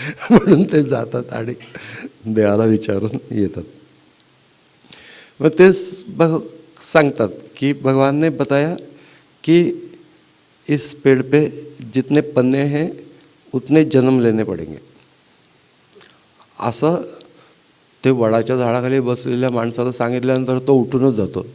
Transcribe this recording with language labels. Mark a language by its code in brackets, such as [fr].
[mr] म्हणून ते जातात आणि देवाला विचारून येतात. मग ते सांगतात की [hi] भगवान ने बताया कि इस पेड़ पे जितने पन्ने हैं उतने जन्म लेने पडेंगे. [mr] असं ते वडाच्या झाडाखाली बसलेल्या माणसाला सांगितल्यानंतर तो उठूनच जातो.